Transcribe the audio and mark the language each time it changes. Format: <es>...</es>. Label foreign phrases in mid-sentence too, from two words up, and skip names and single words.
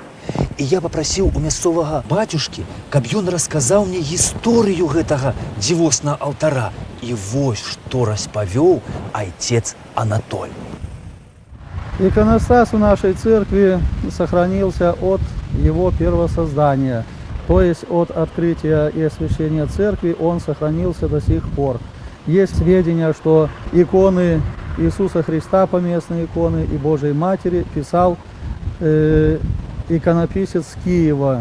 <be>І я папрасіў у мясцовага бацюшкі, каб ён расказаў мне гісторыю гэтага дзівоснага алтара. І вось што распавёў айцец Анатоль.</be> <ru>Иконостас в нашей церкви сохранился от его первого создания, то есть от открытия и освящения церкви он сохранился до сих пор. Есть сведения, что иконы Иисуса Христа, поместные иконы, и Божией Матери писал иконописец Киева.</ru>